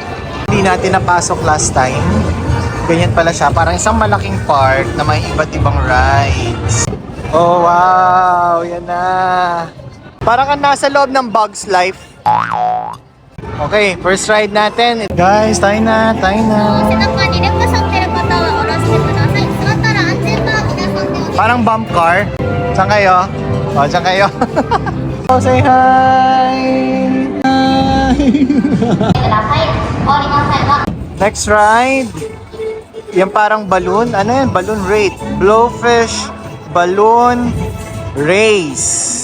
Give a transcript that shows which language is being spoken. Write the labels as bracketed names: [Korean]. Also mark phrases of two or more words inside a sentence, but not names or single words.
[Filipino] Hindi natin napasok last time. Ganyan pala siya. Parang isang malaking park na may iba't ibang rides. Oh, wow! Yan na. Parang kang nasa loob ng Bugs Life. Okay, [English] first ride [Filipino] natin. Guys, tayo na. [Japanese] 背中にレクションってる方は下ろしてください。座ったら安全バー皆さんでお願いします。 [Filipino] Parang [English] bump car. [Filipino] Saan kayo? Oh, saan kayo? Oh, [English] say hi! Next ride. [Filipino] Yan parang balloon. Ano yan? [English] Balloon rate. Blowfish balloon race.